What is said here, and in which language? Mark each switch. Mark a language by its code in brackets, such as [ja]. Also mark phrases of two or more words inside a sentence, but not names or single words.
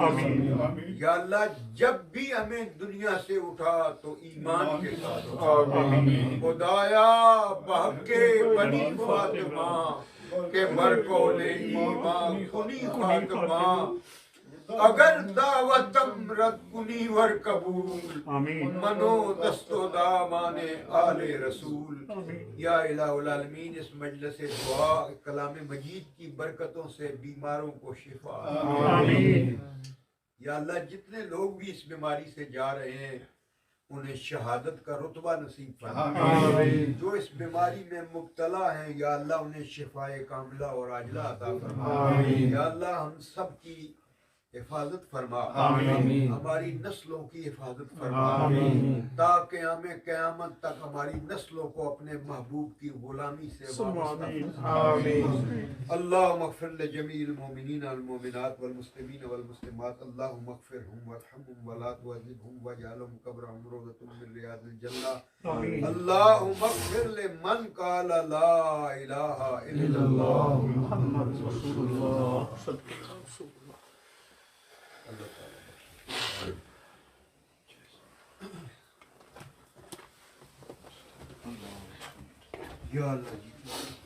[ur] آمین۔ یا اللہ جب بھی ہمیں دنیا سے اٹھا تو ایمان کے ساتھ اٹھا۔ آمین۔ [fa] خدایا بحق بنی فاطمہ کے برکول ایمان کنی خاتمہ، اگر دعوتم رد کنی ور قبول، [ur] آمین۔ [fa] منو دست و دامان آل رسول۔ [ar] یا الہ العالمین، [ur] اس مجلس دعا کلام مجید کی برکتوں سے بیماروں کو شفا۔ آمین۔ یا اللہ جتنے لوگ بھی اس بیماری سے جا رہے ہیں انہیں شہادت کا رتبہ نصیب فرما۔ آمین۔ جو اس بیماری میں مبتلا ہیں یا اللہ انہیں شفائے کاملہ اور عاجلہ عطا فرما۔ آمین۔ یا اللہ ہم سب کی حفاظت فرما، آمین۔ ہماری نسلوں کی حفاظت فرما، آمین۔ تا قیامت تک ہماری نسلوں کو اپنے محبوب کی غلامی سے وابستہ فرما۔ آمین۔ [ar] اللهم اغفر لجميع المؤمنين والمؤمنات والمسلمين والمسلمات، اللهم اغفرهم وارحمهم ولا تعذبهم واجعلهم قبرهم روضة من رياض الجنة، [ur] آمین۔ [ar] اللهم اغفر لمن قال لا اله الا الله محمد رسول اللہ صدق رسول اللہ۔ [ur] اللہ تعالیٰ یا اللہ جی